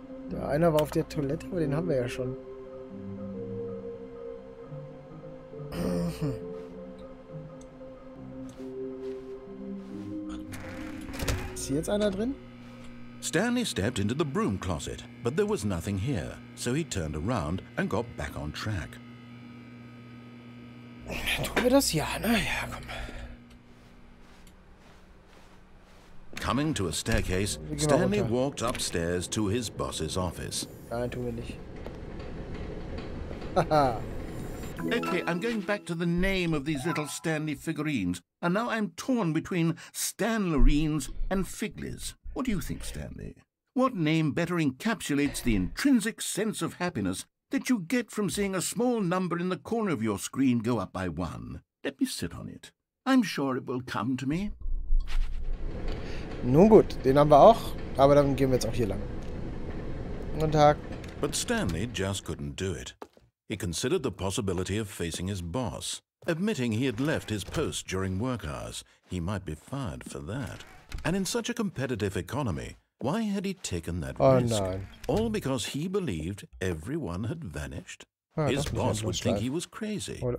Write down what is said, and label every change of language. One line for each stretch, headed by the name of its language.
German: Da einer war auf der Toilette, aber den haben wir ja schon. Ist hier jetzt einer drin?
English: Stanley stepped into the broom closet, but there was nothing here, so he turned around and got back on track.
German: Tun wir das? Ja, ne? Ja, komm.
English: Coming to a staircase, Stanley walked upstairs to his boss's office.
German: Nein, tun wir nicht. Haha.
English: Okay, I'm going back to the name of these little Stanley figurines, and now I'm torn between Stanlerines and Figlies. What do you think, Stanley? What name better encapsulates the intrinsic sense of happiness that you get from seeing a small number in the corner of your screen go up by 1? Let me sit on it. I'm sure it will come to me.
German: Nun gut, den haben wir auch, aber dann gehen wir jetzt auch hier lang. Guten Tag.
English: But Stanley just couldn't do it. He considered the possibility of facing his boss. Admitting he had left his post during work hours, he might be fired for that. And in such a competitive economy, why had he taken that risk?
German: Nein.
English: All because he believed everyone had vanished? His boss would think he was crazy.